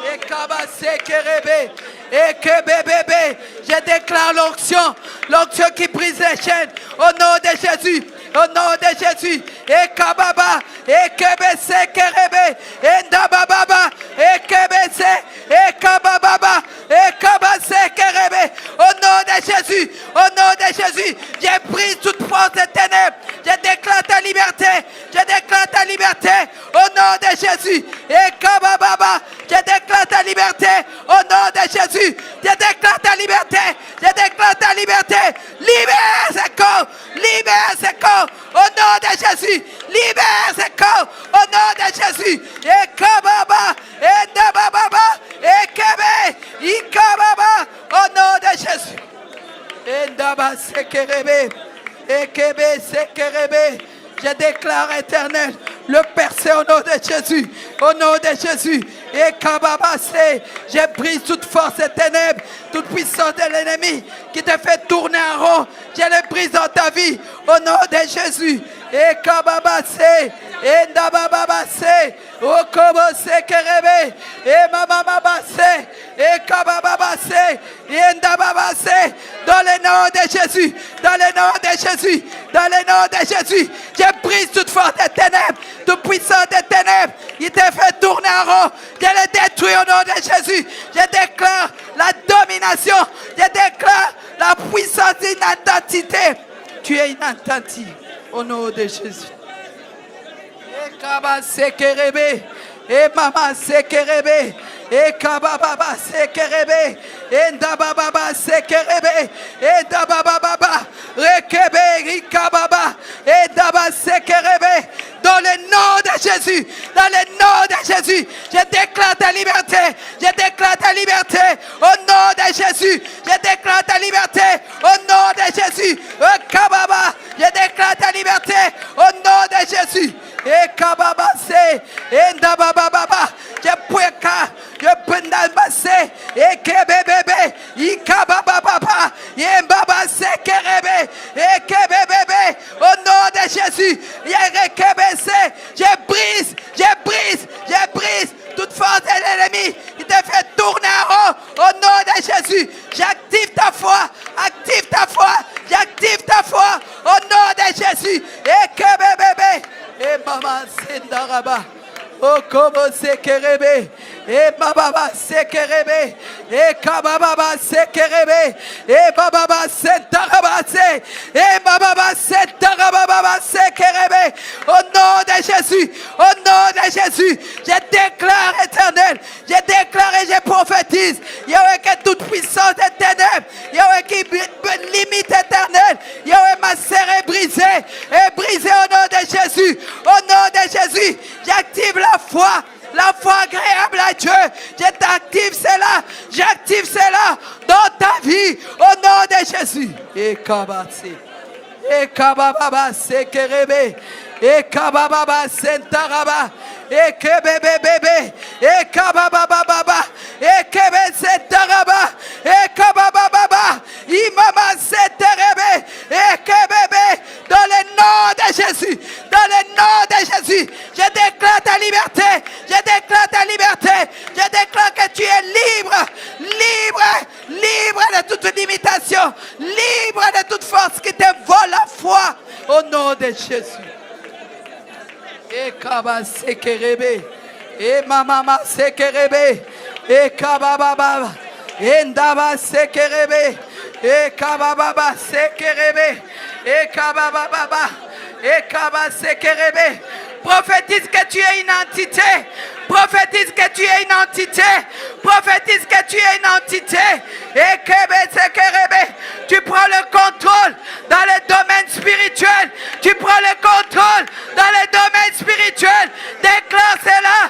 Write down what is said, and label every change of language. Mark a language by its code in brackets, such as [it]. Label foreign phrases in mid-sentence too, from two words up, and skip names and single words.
[fr] Je déclare l'onction qui brise les chaînes au nom de Jésus. Au nom de Jésus, et kababa, et kebese kerebe, et ndababa, et kebese, et kababa, et kabase kerebe. Au nom de Jésus, j'ai pris toute force des ténèbres. Je déclare ta liberté. Au nom de Jésus, et kababa, je déclare ta liberté. Au nom de Jésus, je déclare ta liberté. Libère ce corps. Au nom de Jésus, libère ce corps. Au nom de Jésus, et kababa, et ndababa, et kebe, ikababa. Au nom de Jésus, et ndaba sekerebe, et kebe sekerebe. Je déclare éternel le percé au nom de Jésus. Au nom de Jésus. Et kababase, je brise toute force et ténèbres, toute puissance de l'ennemi qui te fait tourner en rond. Je le brise dans ta vie. Au nom de Jésus. Et kababase, et ndababase, o kobose kerebe, et mamamabase, et kabababase, et ndababase. Dans le nom de Jésus. Je brise toute force des ténèbres, toute puissance des ténèbres. Il te fait tourner en rond. Je le détruis au nom de Jésus. Je déclare la domination. Je déclare la puissance d'inattentivité. Tu es inattentif au nom de Jésus. Et kaba sekerebe, et mama sekerebe, et kababa sekerebe, et ndababa sekerebe, et ndababa rekebe rikababa, et daba sekerebe. Dans le nom de Jésus, je déclare ta liberté. Au nom de Jésus, je déclare ta liberté. Au nom de Jésus, kababa, je déclare ta liberté. Au nom de Jésus, et kababa se, et ndababa, je pueka, je pendabase, et kebebebe, ikababa, et mbaba se kerebe, et kebebebe. Au nom de Jésus, je brise toute force de l'ennemi qui te fait tourner en rond. Au nom de Jésus, j'active ta foi. Au nom de Jésus. Et que bébé, et maman sendaraba. Oh, como sekerebe, et bababa sekerebe, et kababa sekerebe, et bababa sentarabase, et bababa sentarababa sekerebe. Au nom de Jésus, je déclare éternel, je déclare et je prophétise. Yahweh, que toute puissance des ténèbres, Yahweh, qui limite éternel, Yahweh, ma serre est brisée au nom de Jésus. Au nom de Jésus, j'active la foi agréable à Dieu. J'active cela dans ta vie au nom de Jésus. Et kababa sekerebe, et kababa sentaraba, et kebebebe, et kababa, et kebe sentaraba, et kababa, imama senterebe, et kebebe. Dans le nom de Jésus, je déclare ta liberté. Je déclare que tu es libre de toute limitation, libre de toute force qui te vole la foi. Au nom de Jésus. Et kaba sekerebe, et mama sekerebe, et kababa, et ndaba sekerebe, et kababa sekerebe, et kababa, et kaba sekerebe. Prophétise que tu es une entité. Et tu prends le contrôle dans les domaines spirituels. Déclare cela.